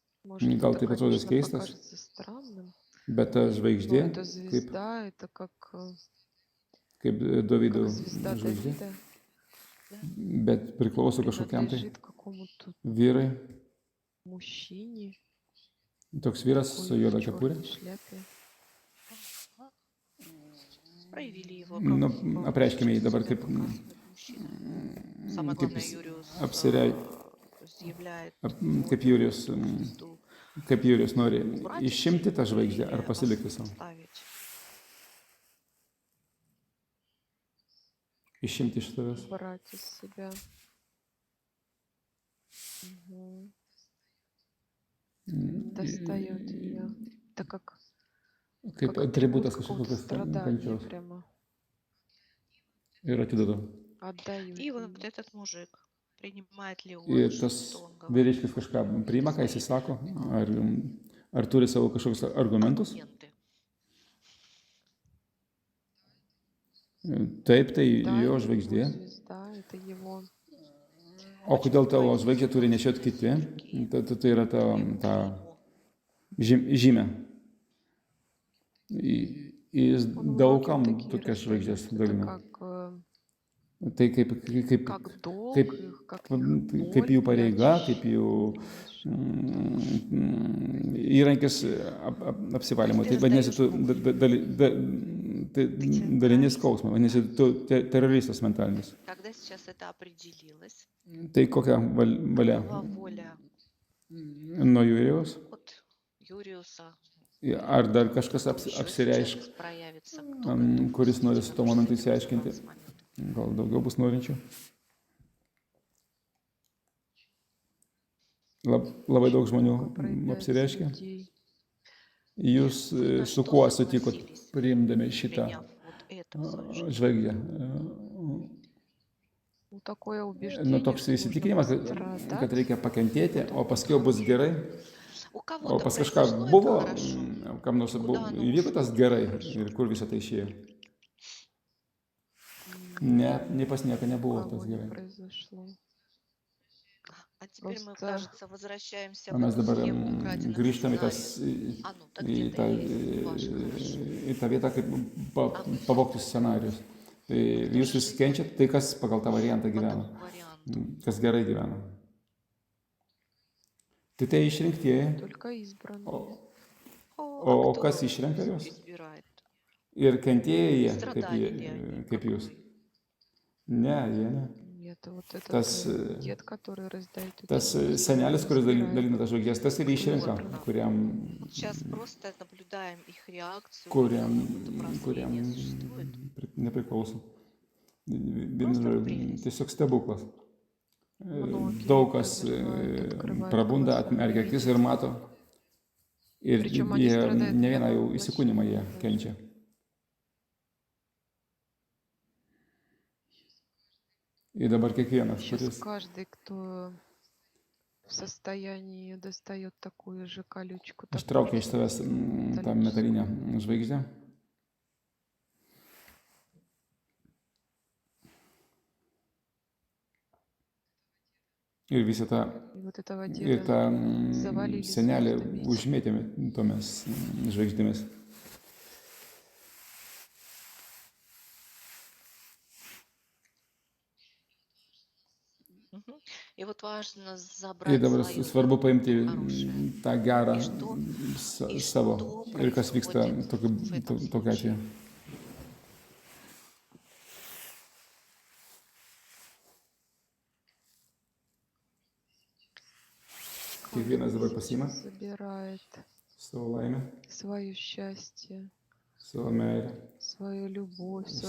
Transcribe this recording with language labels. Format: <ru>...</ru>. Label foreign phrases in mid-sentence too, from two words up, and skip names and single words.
<ru>Может,</ru> <lt>Gal</lt> <ru>это,</ru> <lt>taip atrodys</lt> <ru>конечно,</ru> <lt>keistas,</lt> <ru>покажется странным,</ru> <lt>bet ta</lt> <ru>но</ru> <lt>žvaigždė,</lt> <ru>эта звезда, это</ru> <lt>kaip Dovydo</lt> <ru>как звезда</ru> <lt>žvaigždė,</lt> <ru>Давида, Да?</ru> <lt>bet priklauso kažkokiam tai</lt> <ru>принадлежит какому-то</ru> <lt>vyrui.</lt> <ru>мужчине,</ru> <lt>Toks vyras su</lt> <ru>такой в</ru> <lt>juoda kepurė.</lt> <ru>черной шляпе. Проявили его,</ru> <lt>Nu,</lt> <ru>как</ru> <lt>apreiškime jį</lt> <ru>сейчас</ru> <lt>dabar</lt> <ru>себя</ru> <lt>kaip,</lt> <ru>показывает мужчина. Самое</ru> <lt>kaip,</lt> <ru>главное, Юриус</ru> <lt>apsirei,</lt> <ru>изъявляет</ru> <lt>kaip</lt> <ru>волю</ru> <lt>Jurijus,</lt> <ru>звезду</ru> <lt>kaip Jurijus nori</lt> <ru>убрать из</ru> <lt>išimti tą</lt> <ru>жизни</ru> <lt>žvaigždę ar</lt> <ru>или</ru> <lt>pasilikti savo.</lt> <ru>оставить.</ru> <lt>Išimti iš tavęs.</lt> <ru>Брать из себя. Мгм. Достает ее. Это</ru> <lt>Kaip</lt> <ru>как</ru> <lt>atributas</lt> <ru>атрибут какого-то</ru> <lt>kažkokios</lt> <ru>страдания</ru> <lt>kančios.</lt> <ru>прямо.</ru> <lt>Ir atiduodu.</lt> <ru>Отдают И вот ей. этот мужик, принимает ли он,</ru> <lt>Ir tas</lt> <ru>что он говорит?</ru> <lt>vyriškis kažką priima, ką jis sako, ar turi savo kažkokius argumentus.</lt> <ru>Аргументы.</ru> <lt>Taip, tai</lt> <ru>Да,</ru> <lt>jo</lt> <ru>это</ru> <lt>žvaigždė.</lt> <ru>его звезда, это его.</ru> <lt>O kodėl tavo žvaigždė turi nešioti kiti? Tai yra ta žymė. Jis</lt> <ru>Он</ru> <lt>daugam</lt> <ru>многим такие</ru> <lt>tokias žvaigždės</lt> <ru>раздает. Это</ru> <lt>dalina.</lt> <ru>как</ru> <lt>Tai kaip</lt> <ru>долг</ru> <lt>kaip,</lt> <ru>их, как</ru> <lt>kaip</lt> <ru>боль</ru> <lt>jų pareiga, kaip jų</lt> <ru>очищение.</ru> <lt>įrankis apsivalymui. Tai vadinasi, tu dalini skausmą, vadinasi, tu teroristas mentalinis.</lt> <ru>Когда сейчас это определилось,</ru> <lt>Tai kokia valia</lt> <ru>какова воля</ru> <lt>nuo Jurijaus?</lt> <ru>от Юриуса?</ru> <lt>Ar dar kažkas</lt> <ru>Еще</ru> <lt>apsireišk,</lt> <ru>сейчас проявится, кто готов</ru> <lt>kuris nori su tuo momentu įsiaiškinti?</lt> <ru>с моментом.</ru> <lt>Gal daugiau bus norinčių? Labai daug žmonių</lt> <ru>Много проявляется</ru> <lt>apsireiškia.</lt> <ru>людей.</ru> <lt>Jūs</lt> <ru>На</ru> <lt>su</lt> <ru>что</ru> <lt>kuo sutikot</lt> <ru>согласились,</ru> <lt>priimdami šitą</lt> <ru>приняв вот это в свою жизнь?</ru> <lt>žvaigždę?</lt> <ru>Ну, такое</ru> <lt>Nu,</lt> <ru>убеждение,</ru> <lt>toks</lt> <ru>что нужно</ru> <lt>įsitikinimas, kad</lt> <ru>пострадать.</ru> <lt>reikia pakentėti, o paskui bus gerai.</lt> <ru>У</ru> <lt>O</lt> <ru>кого-то</ru> <lt>pas kažką</lt> <ru>произошло это</ru> <lt>buvo,</lt> <ru>хорошо,</ru> <lt>kam nors</lt> <ru>куда оно</ru> <lt>įvyko tas</lt> <ru>ушло,</ru> <lt>gerai</lt> <ru>хорошо.</ru> <lt>ir kur visą tai išėjo.</lt> <ru>Нет,</ru> <lt>Ne pas nieką</lt> <ru>у</ru> <lt>nebuvo tas</lt> <ru>кого не</ru> <lt>gerai.</lt> <ru>произошло. А теперь мы, Просто кажется, возвращаемся</ru> <lt>O</lt> <ru>в</ru> <lt>mes</lt> <ru>эту</ru> <lt>dabar</lt> <ru>схему украденных</ru> <lt>grįžtame</lt> <ru>сценариев. А ну, так</ru> <lt>į</lt> <ru>где-то</ru> <lt>tą,</lt> <ru>есть ваше хорошо.</ru> <lt>į tą vietą, kaip pavogtus scenarius. Tai jūs vis kenčiat tai, kas pagal tą variantą</lt> <ru>По</ru> <lt>gyvena,</lt> <ru>тому варианту.</ru> <lt>kas gerai gyvena. Tai tai išrinktieji,</lt> <ru>только избранные.</ru> <lt>o</lt> <ru>Кто</ru> <lt>kas išrenka juos?</lt> <ru>избирает?</ru> <lt>Ir kentėjai jie,</lt> <ru>Страдали ли они,</ru> <lt>kaip</lt> <ru>как</ru> <lt>jūs.</lt> <ru>вы?</ru> <lt>Ne, jie ne.</lt> <ru>Нет, вот этот</ru> <lt>Tas,</lt> <ru>дед, который раздает эти</ru> <lt>tas</lt> <ru>звезды,</ru> <lt>senelis,</lt> <ru>он</ru> <lt>kuris</lt> <ru>избирает.</ru> <lt>dalina tas žvaigždės, tas ir išrenka, kuriam,</lt> <ru>Вот сейчас просто наблюдаем их реакцию.</ru> <lt>kuriam,</lt> <ru>какое-то</ru> <lt>kuriam</lt> <ru>прозрение существует.</ru> <lt>nepriklauso.</lt> <ru>Просто</ru> <lt>Vienu</lt> <ru>прелесть.</ru> <lt>tiesiog stebuklas.</lt> <ru>Многие</ru> <lt>Daug kas</lt> <ru>переживают, открывают</ru> <lt>prabunda,</lt> <ru>глаза,</ru> <lt>atmerkia akis ir</lt> <ru>видят.</ru> <lt>mato. Ir</lt> <ru>Причем они</ru> <lt>jie</lt> <ru>страдают</ru> <lt>ne</lt> <ru>не</ru> <lt>vieną jau</lt> <ru>одно</ru> <lt>įsikūnymą jie</lt> <ru>воплощение</ru> <lt>kenčia. Ir dabar kiekvienas,</lt> <ru>Сейчас</ru> <lt>kuris</lt> <ru>каждый, кто в состоянии достает такую же колючку,</ru> <lt>ištraukia iš</lt> <ru>такую</ru> <lt>savęs</lt> <ru>же</ru> <lt>tą metalinę žvaigždę. Ir visą tą,</lt> <ru>И вот этого</ru> <lt>ir</lt> <ru>деда</ru> <lt>tą</lt> <ru>завалили</ru> <lt>senelį</lt> <ru>звездами.</ru> <lt>užmėtėme tomis žvaigždėmis. Мгм.</lt> <ru>И вот важно</ru> <lt>Ir</lt> <ru>забрать</ru> <lt>dabar</lt> <ru>свое</ru> <lt>svarbu paimti</lt> <ru>хорошее.</ru> <lt>tą gerą Ir što- ir savo.</lt> <ru>što</ru> <lt>Ir kas vyksta</lt> <ru>происходит</ru> <lt>tokiu</lt> <ru>в этом</ru> <lt>atveju.</lt> <ru>случае?</ru> <lt>Kiekvienas dabar pasiima</lt> <ru>забирает</ru> <lt>savo laimę,</lt> <ru>свое счастье,</ru> <lt>savo meilę,</lt> <ru>свою любовь, свое</ru>